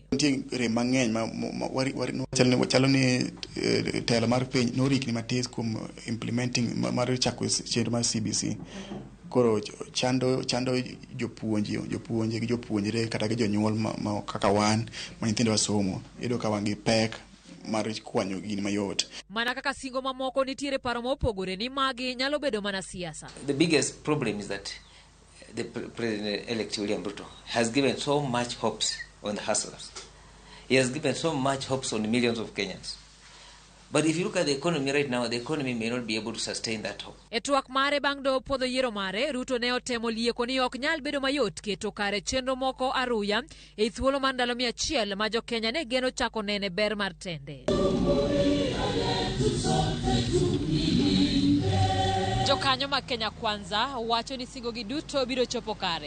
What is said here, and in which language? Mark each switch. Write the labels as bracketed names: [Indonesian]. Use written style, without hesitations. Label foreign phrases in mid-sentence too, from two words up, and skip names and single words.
[Luo (Kenya and Tanzania)] Nitie mang'eny wachalo ni telo mar piny norikni matis kuom implementing mar chako chenro mar CBC. Koro chando jopuonje gi jopuonjre kata gi jonyuol ma kaka wan ma nyithindo wasomo iyudo ka wan gi pek mar kwanyo gini mayot. Mana kaka singo mamoko nitiere paro mopogore ni magi nyalo bedo mana siasa. [English] The biggest problem is that the President-elect William Ruto has given so much hopes on the hustlers. He has given so much hopes on millions of Kenyans. But if you look at the economy right now, the economy may not be able to sustain that hope. [Luo (Kenya and Tanzania)] E twak mare bang' do podho yiero mare, Ruto ne otemo lieko ni ok nyal bedo mayot keto kare chenro moko aruya e thuolo mar ndalo 100 ma jo Kenya ne geno chako nene ber mar tende. Jokanyo mag Kenya Kwanza wacho ni singo gi duto biro chopo kare.